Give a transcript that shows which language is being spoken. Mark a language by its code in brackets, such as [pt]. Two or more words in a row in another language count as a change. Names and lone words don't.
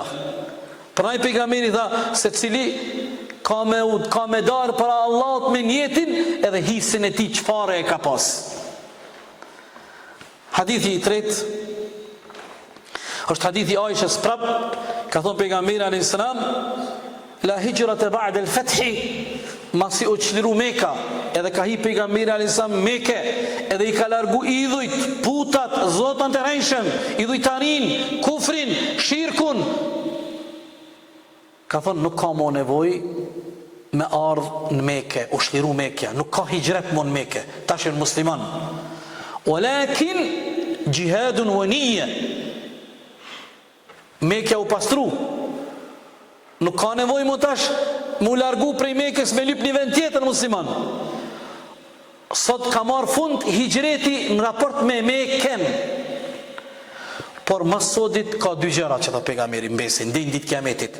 [sq] Prandaj pejgamberi tha se cili ka me darë para Allahut me njetin, edhe hisën e tij çfarë e ka pas. Hadithi i tretë është hadithi Aishës prap, ka thonë pejgamberi [ar] عليه السلام, لا هجرة بعد الفتح, [sq] masi u çliru Mekka, edhe ka hi pejgamberi [ar] عليه السلام [sq] Mekë, edhe i ka largu idhujt, putat, zotan të rejshëm, idhujtarin, kufrin, shirkun. Ka thonë nuk ka mo nevoj me ardhë në Mekë, u shliru Mekë, nuk ka hijret mo në Mekë, tash janë musliman. [ar] ولكن جهاد ونية. [sq] Mekja u pastru. Nuk ka nevojë më tash mu largu prej Mekës me lyp një vend tjetër musliman. Sot ka marr fund hijreti në raport me Mekën. Por mas sotit ka dy gjëra që tha pejgamberi mbesin deri në ditë kiametit.